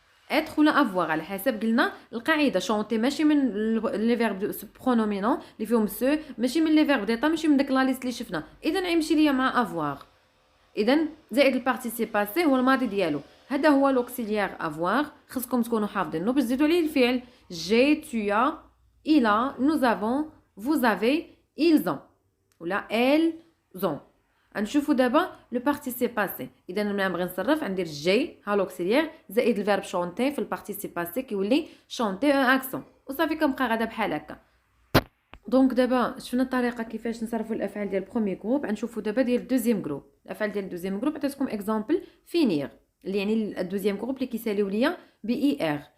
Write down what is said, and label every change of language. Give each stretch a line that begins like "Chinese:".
Arabic: اتر ولا افوار على حسب قلنا القاعده. شونتي ماشي من لي فيرب دو برونومينون اللي فيهم سو، ماشي من لي فيرب ديتا، ماشي من داك لا ليست اللي شفنا، اذا غيمشي ليا مع افوار. اذا زائد البارتيسيباسي هو الماضي ديالو، هذا هو لوكسيليير افوار. خصكم تكونوا حافظينه باش تزيدوا عليه الفعل.
French: جي، tu as، il a، nous avons، vous avez، ils ont ولا elles ont.
Arabic: غنشوفوا دابا لو بارتيسيباسي. اذا ملي نبغي نصرف غندير جي ها لوكسيليير زائد الفيرب شونتي في البارتيسيباسي كيولي شونتي ان اكسون، وصافي كنبقى غادا بحال هكا. دونك دابا شفنا الطريقه كيفاش نصرفوا الافعال ديال بروميي جروب. غنشوفوا دابا ديال دوزيام جروب. الافعال ديال دوزيام جروب عطيتكم اكزامبل فينير اللي يعني الدوزيام جروب اللي كيساليو ليا بي اي ار.